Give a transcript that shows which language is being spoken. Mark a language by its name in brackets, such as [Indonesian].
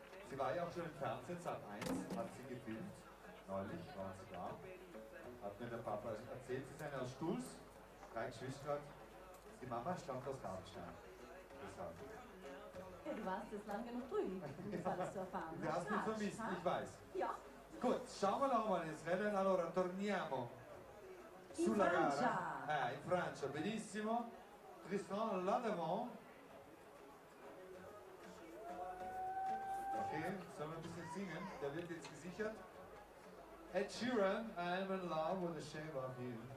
[German] Sie war ja auch schon im Fernsehen, Sat.1 hat sie gefilmt. Neulich war sie da. Hat mir der Papa erzählt, sie ist eine aus Stulz, 3 Geschwister. Die Mama stammt aus Rabenstein. Deshalb. Ja, du warst jetzt lang genug drüben, um das alles zu erfahren. Du hast mich vermisst, ich weiß. Ja. Gut, schauen wir nochmal ins Rennen. [Italian] Allora, torniamo sulla gara. In Francia, benissimo. Tristan Ladevant. [German] Okay, sollen wir ein bisschen singen? Der wird jetzt gesichert. [English] Ed Sheeran, I'm in love with the shape of you.